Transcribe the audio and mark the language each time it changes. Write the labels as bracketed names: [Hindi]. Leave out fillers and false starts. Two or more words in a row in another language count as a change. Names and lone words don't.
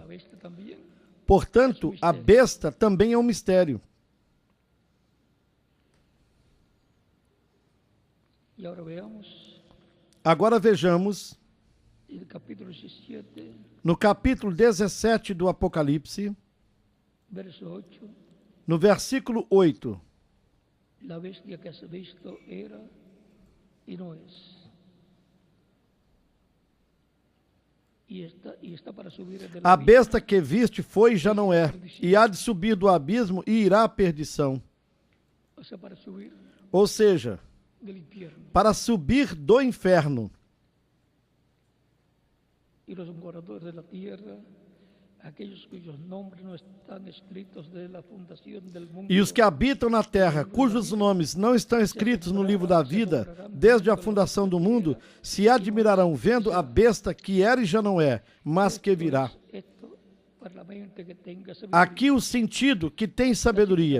[Portuguese] Portanto, a besta também é um mistério. Agora vejamos no capítulo 17 do Apocalipse, no versículo 8. [Spanish] La bestia que has visto era y no es. Y está para subir del [Portuguese] A besta que viste foi e já não é, e há de subir do abismo e irá à perdição. [Spanish] para subir [Portuguese] Ou seja, [Spanish] del infierno. [Portuguese] para subir do inferno. [Spanish] Y los moradores de la tierra, aquellos cuyos nombres no están escritos desde la fundación del mundo. [Portuguese] E os que habitam na terra, cujos nomes não estão escritos no livro da vida, desde a fundação do mundo, se admirarão vendo a besta que era e já não é, mas que virá. Aqui o sentido que tem sabedoria.